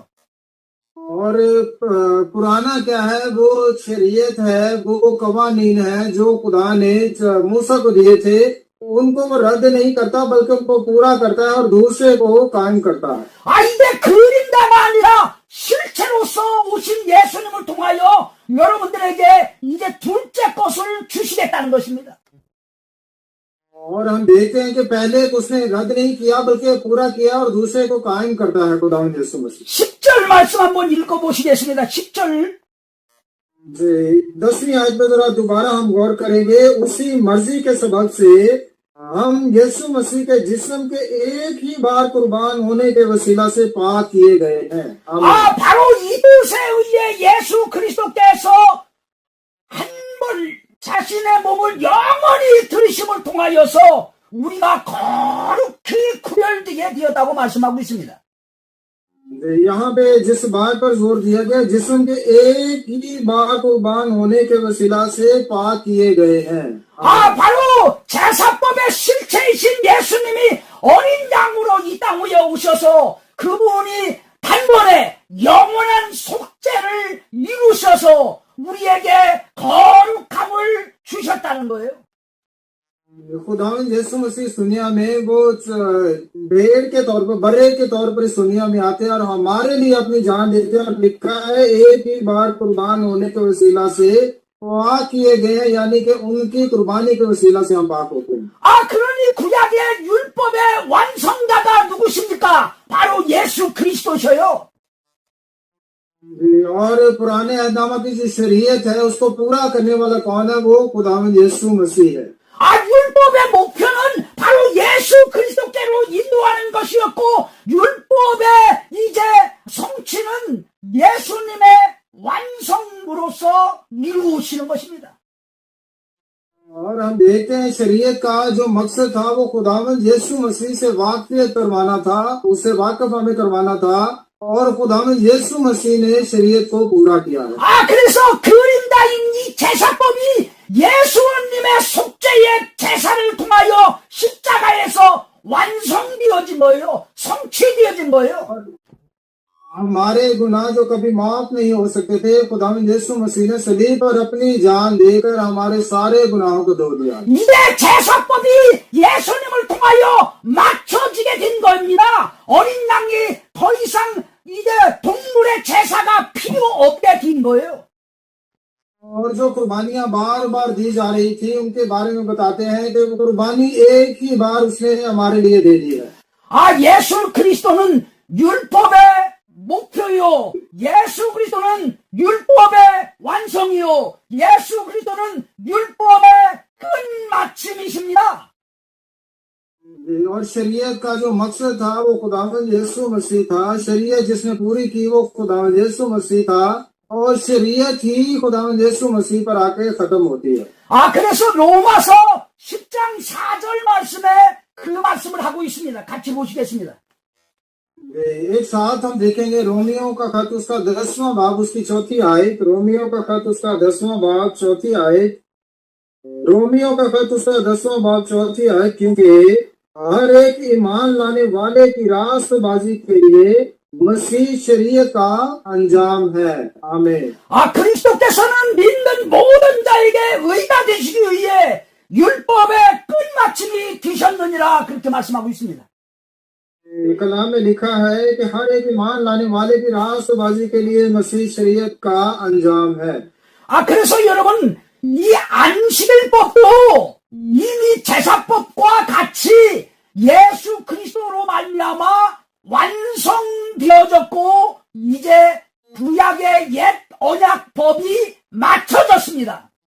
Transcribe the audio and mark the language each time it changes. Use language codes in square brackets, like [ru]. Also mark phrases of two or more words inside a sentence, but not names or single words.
[ur] اور پرانا کیا ہے، وہ شریعت ہے، وہ قوانین ہے جو خدا نے موسیٰ کو دیے تھے، ان کو وہ رد نہیں کرتا بلکہ ان کو پورا کرتا ہے اور دوسرے کو قائم کرتا ہے. [ko] 이제 그림자가 아니라 실체로서 오신 예수님을 통하여 여러분들에게 이제 둘째 것을 주시겠다는 것입니다. [ur] اور ہم دیکھتے ہیں کہ پہلے اس نے رد نہیں کیا بلکہ پورا کیا اور دوسرے کو قائم کرتا ہے خداوند یسوع مسیح. [ko] 10절 말씀 한번 읽어보시겠습니다. 10절. [ur] 10ویں آیت میں ذرا دوبارہ ہم غور کریں گے. اسی مرضی کے سبب سے ہم یسوع مسیح کے جسم کے ایک ہی بار قربان ہونے کے وسیلہ سے پاک کیے گئے ہیں. [ko] 바로 이웃에 의해 예수 그리스도께서 한 번 자신의 몸을 영원히 들이심을 통하여서 우리가 거룩히 구별되게 되었다고 말씀하고 있습니다. [ur] یہاں پہ جس بات پر زور دیا گیا، جسم کے ایک ہی بار قربان ہونے کے وسیلہ سے پاک کیے گئے ہیں. [ko] 바로 제사법의 실체이신 예수님이 어린 양으로 이 땅 위에 오셔서 그분이 단번에 영원한 속죄를 이루셔서 우리에게 거룩함을 주셨다는 거예요. [ur] خداوند یسوع مسیح اس دنیا میں وہ بھیڑ کے طور پر، برّے کے طور پر اس دنیا میں آتے ہیں اور ہمارے لیے اپنی جان دیتے ہیں. اور لکھا ہے ایک ہی بار قربان ہونے کے وسیلہ سے پاک کیے گئے ہیں، یعنی کہ ان کی قربانی کے وسیلہ سے ہم پاک ہوتے ہیں. [ko] 그러니 구약의 율법의 완성자가 누구십니까? 바로 예수 그리스도셔요. [ur] اور پرانے عہدنامہ کی جو شریعت ہے اس کو پورا کرنے والا کون ہے، وہ خداوند یسوع مسیح ہے. [ko] 율법의 목표는 바로 예수 그리스도께로 인도하는 것이었고 율법의 이제 성취는 예수님의 완성으로서 이루시는 것입니다. [ur] اور ہم دیکھتے ہیں شریعت کا جو مقصد تھا وہ خداوند یسوع مسیح سے واقف کروانا تھا، اس سے واقف ہمیں کروانا تھا اور خداوند یسوع مسیح نے شریعت کو پورا کیا ہے. [ko] 그래서 그림자인 이 제사법이 예수님의 속죄의 제사를 통하여 십자가에서 완성되어진 거예요. 성취 거예요. [ur] ہمارے گناہ جو کبھی معاف نہیں ہو سکتے تھے، خداوند یسوع مسیح نے صلیب پر اپنی جان دے کر ہمارے سارے گناہوں کو دھو دیا. [ko] 이제 제사법이 예수님을 통하여 맞춰지게 된 겁니다. 어린 양이 더 이상 이제 동물의 제사가 필요 없게 된 거예요. [ur] اور جو قربانیاں بار بار دی جا رہی تھی ان کے بارے میں بتاتے ہیں کہ وہ قربانی ایک ہی بار اس نے ہمارے لیے دے دی ہے. [ko] 예수 그리스도는 율법의 목표요. 예수 그리스도는 율법의 완성이요. 예수 그리스도는 율법의 끝마침이십니다. [ur] اور شریعت کا جو مقصد تھا وہ خداوند یسوع مسیح تھا. شریعت جس نے پوری کی وہ خداوند یسوع مسیح تھا، اور شریعت ہی خداوند یسوع مسیح پر آ کے ختم ہوتی ہے. [ko] 그래서 로마서 10장 4절 말씀에 그 말씀을 하고 있습니다. 같이 보시겠습니다. [ur] ایک ساتھ ہم دیکھیں گے رومیو کا خط اس کا 10واں باب اس کی 4تھی آیت. رومیو کا خط اس کا 10واں باب 4تھی آیت۔ رومیو کا خط اس کا 10واں باب 4تھی آیت. کیونکہ ہر ایک ایمان لانے والے کی راستبازی کے لیے مسیح شریعت کا انجام ہے. आमीन। [ko] 그리스도께서는 믿는 모든 자에게 의가 되시기 위해 율법의 끝마침이 되셨느니라 그렇게 말씀하고 있습니다. [ur] کلام میں لکھا ہے کہ ہر ایک ایمان لانے والے کی راستبازی کے لیے مسیح شریعت کا انجام ہے. [ko] 그래서 여러분 이 안식일법도 이미 제사법과 같이 예수 그리스도로 말미암아 완성되어졌고 이제 구약의 옛 언약법이 맞춰졌습니다.